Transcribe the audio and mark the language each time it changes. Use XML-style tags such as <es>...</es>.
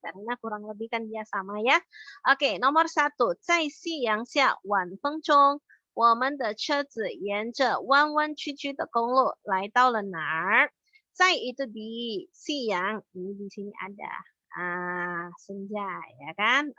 <id>Karena kurang lebih kan dia sama ya. Oke, nomor 1,</id> <zh>在夕阳下晚风中，我们的车子沿着弯弯曲曲的公路来到了哪儿？</zh> <id>在 itu di siang, ini di sini ada senja ya kan?</id>